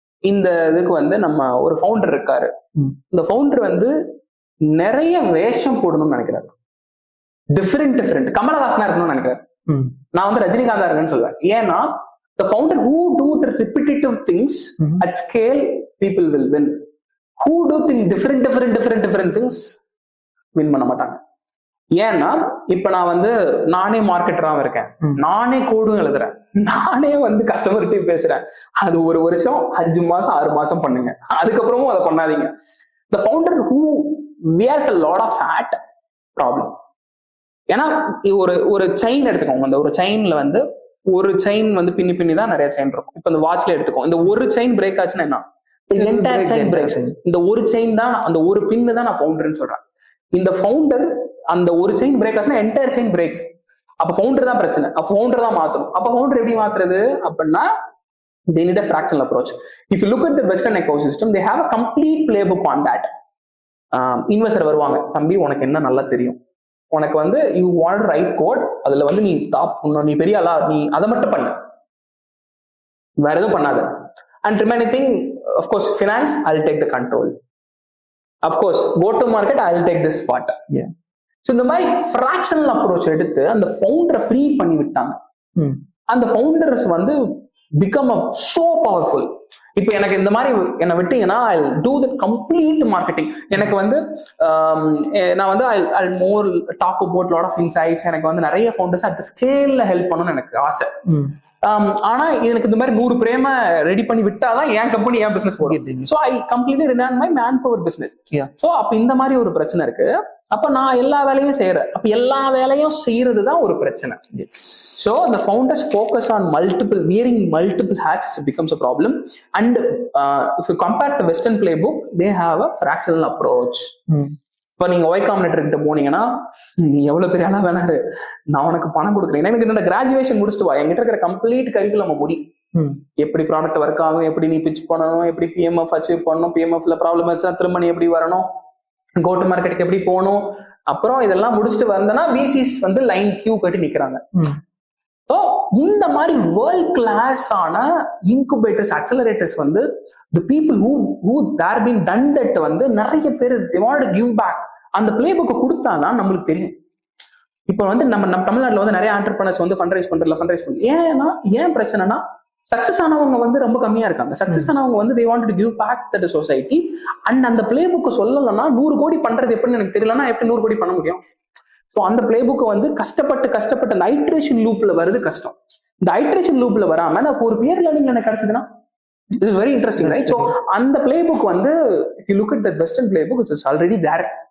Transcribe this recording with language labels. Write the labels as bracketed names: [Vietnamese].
[Tamil] இந்த இதுக்கு வந்து நம்ம ஒரு ஃபவுண்டர் இருக்காரு. இந்த ஃபவுண்டர் வந்து நிறைய வேஷம் போடணும்னு நினைக்கிறாரு, டிஃபரெண்ட் கமலஹாசனா இருக்கணும்னு நினைக்கிறாரு. நான் வந்து ரஜினிகாந்தா இருக்கேன்னு சொல்லுவேன். ஏன்னா [English] the founder who do the repetitive things at scale, people will win. Who do things different things win [Tamil] பண்ண மாட்டாங்க. ஏன்னா இப்ப நான் வந்து நானே மார்க்கெட்டராகவும் இருக்கேன், நானே கோடும் எழுதுறேன், நானே வந்து கஸ்டமர்கிட்ட பேசுறேன். அது ஒரு வருஷம் 5 மாசம் 6 மாசம் பண்ணுங்க, அதுக்கப்புறமும் அதை பண்ணாதீங்க. [English] The founder who wears a lot of hat, problem. [Tamil] ஏன்னா ஒரு செயின் எடுத்துக்கோங்க, அந்த ஒரு செயின்ல வந்து ஒரு செயின் வந்து பின்னி தான் நிறைய செயின் இருக்கும். இப்ப இந்த வாட்ச்ல எடுத்துக்கோ, இந்த ஒரு செயின் பிரேக் ஆச்சுன்னா என்ன, [English] Entire chain breaks. [Tamil] இந்த ஒரு செயின் தான், அந்த ஒரு பின்னு தான் நான் ஃபவுண்டர்னு சொல்றேன். இந்த ஃபவுண்டர் அந்த ஒரு செயின் பிரேக் ஆச்சுன்னா [English] Entire chain breaks. [Tamil] அப்ப ஃபவுண்டர் தான் பிரச்சனை, அப்ப ஃபவுண்டர் தான் மாத்தணும். அப்ப ஃபவுண்டர் எப்படி மாத்துறது அப்படின்னா [English] they need a fractional approach. If you look at the Western ecosystem, they have a complete playbook on that. [Tamil] Investor வருவாங்க, தம்பி உனக்கு என்ன நல்லா தெரியும், உனக்கு வந்து யூ வாண்ட் ரைட் கோட், அதுல வந்து நீ டாப், நீ பெரிய ஆளா, நீ அதை மட்டும் பண்ணு, வேற எதுவும் பண்ணாத. [English] And remaining thing, of course finance I will take the control, of course go to market I will take this part. [Tamil] So இந்த மாதிரி ஃப்ராக்ஷனல் அப்ரோச் எடுத்து அந்த ஃபவுண்டரை ஃப்ரீ பண்ணி விட்டாங்க. அந்த ஃபவுண்டர்ஸ் வந்து [English] become so powerful. [Tamil] இப்போ எனக்கு இந்த மாதிரி என்னை விட்டீங்கன்னா [English] I do the complete marketing. [Tamil] எனக்கு வந்து நான் வந்து [English] I more talk about lot of insights. [Tamil] எனக்கு வந்து நிறைய ஃபவுண்டர்ஸ் அட் ஸ்கேல்ல ஹெல்ப் பண்ணணும்னு எனக்கு ஆசை. ஆனா எனக்கு இந்த மாதிரி 100 பிரேம ரெடி பண்ணி விட்டாதான் என் கம்பெனி என் பிசினஸ் போடுது. [English] So I completely run my manpower business. So [Tamil] அப்ப இந்த மாதிரி ஒரு பிரச்சனை இருக்கு. அப்ப நான் எல்லா வேலையும் செய்யறேன். அப்ப எல்லா வேலையும் செய்யறது தான் ஒரு பிரச்சனை. [English] So the founders focus on wearing multiple hats becomes a problem. And if you compare the Western playbook, they have a fractional approach. [Tamil] இப்போ நீங்க ஒய் காம்பினேட்டர் கிட்ட போனீங்கன்னா, நீ எவ்வளவு பெரிய ஆளா வேணாரு, நான் உனக்கு பணம் கொடுக்குறேன், எனக்கு என்னோட கிராஜுவேஷன் முடிச்சுட்டு வா, என்கிட்ட இருக்கிற கம்ப்ளீட் கரிக்குலம் முடி, எப்படி ப்ராடக்ட் ஒர்க் ஆகும், எப்படி நீ பிச் பண்ணணும், எப்படி பிஎம்எஃப் அச்சீவ் பண்ணணும், பிஎம்எஃப்ல ப்ராப்ளம் வச்சா திரும்ப நீ எப்படி வரணும், கோ டு மார்க்கெட்டுக்கு எப்படி போகணும், அப்புறம் இதெல்லாம் முடிச்சுட்டு வந்தனா விசிஸ் வந்து லைன் கியூ கட்டி நிக்கிறாங்க. ஸோ இந்த மாதிரி வேர்ல்ட் கிளாஸ் ஆன இன்குபேட்டர்ஸ், அக்சலரேட்டர்ஸ் வந்து [English] the people who there been done that [Tamil] வந்து நிறைய பேர் [English] they want to give back. [Tamil] அந்த பிளே புக்கை கொடுத்தானா நம்மளுக்கு தெரியும். இப்போ வந்து நம்ம தமிழ்நாட்டில் வந்து நிறைய ஆண்டர்பிரனர்ஸ் வந்து ஃபண்ட் ரைஸ் பண்றது. ஏன் பிரச்சனைனா, சக்சஸ் ஆனவங்க வந்து ரொம்ப கம்மியா இருக்காங்க. சக்சஸ் ஆனவங்க வந்து [English] they want to give back to the society. [Tamil] And அந்த பிளே புக்கை சொல்லலைன்னா 100 கோடி பண்றது எப்படின்னு எனக்கு தெரியலன்னா எப்படி 100 கோடி பண்ண முடியும்? ஸோ அந்த பிளே புக்கை வந்து கஷ்டப்பட்டு அந்த ஐட்ரேஷன் லூப்ல வருது கஷ்டம். இந்த ஐட்ரேஷன் லூப்ல வராம நான் ஒரு பியர் லேர்னிங் எனக்கு கிடைச்சதுன்னா [English] It is very interesting, right? [Tamil] So அந்த பிளே புக் வந்து [English] if you look at the Western playbook, it is already there.